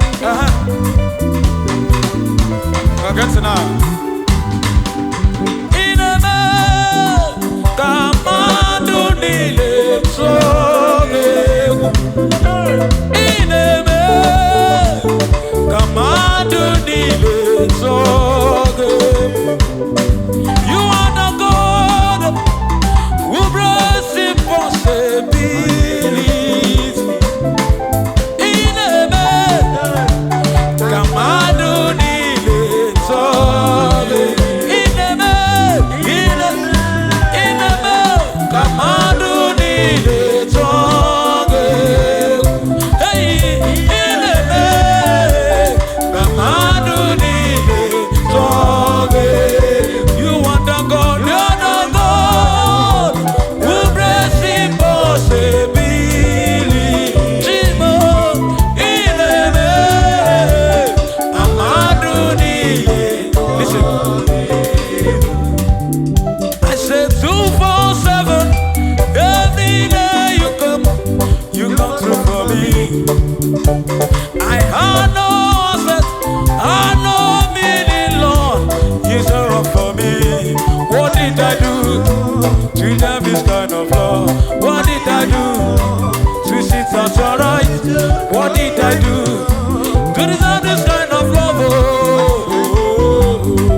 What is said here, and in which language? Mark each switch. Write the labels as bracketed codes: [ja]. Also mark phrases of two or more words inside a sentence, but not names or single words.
[en] Aha. Well, get to now. [ig] Ị na-eme ka mmadụ niile tụọ gị egwu. Ị na-eme ka mmadụ niile tụọ gị egwu. [en] You are the God who breaks impossibility. [ig] Ị na-eme ka mmadụ niile tụọ gị. Ị na-eme, ị na-, ị na-eme ka mmadụ niile tụọ gị egwu. Hey, ị na-eme Ka mmadụ niile tụọ gị. [en] You are the God, you are the God who breaks impossibility. [ig] Chimo, ị na-eme ka mmadụ niile. [en] Listen. I say two four seven, every day you come. You come through for me. I had no strength, had no meaning, Lord. You show up for me. What did I do to deserve this kind of love? What did I do to sit at your right? What did I do to deserve this kind of love? Oh, oh, oh, oh.